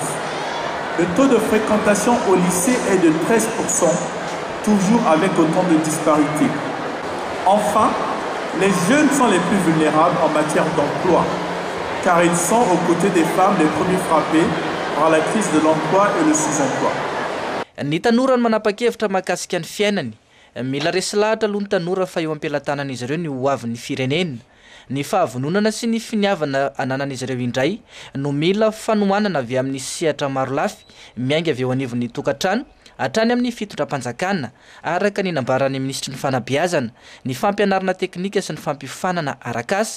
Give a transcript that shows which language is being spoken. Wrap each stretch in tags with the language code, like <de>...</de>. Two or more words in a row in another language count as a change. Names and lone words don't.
<fr>Le taux de fréquentation au lycée est de 13%, toujours avec autant de disparités. Enfin, les jeunes sont les plus vulnérables en matière d'emploi, car ils sont aux côtés des femmes les premiers frappés par la crise de l'emploi et le sous-emploi.</fr> <mg>Ny tanora no manapa-kevitra mahakasika ny fiainany. Mila resy lahatra aloha ny tanora fa eo am-pelatanan'izy ireo ny hoavin'ny firenena. Ny fahavononana sy ny finiavana ananan'izy ireo indray no mila fanohanana avy amin'ny sehatra maro lafy miainga avy eo anivon'ny tokantrano hatrany amin'ny fitondram-panjakana araka ny nambaran'ny ministry ny fanabeazana, ny fampianarana teknika sy ny fampifanana arak'asa.</mg>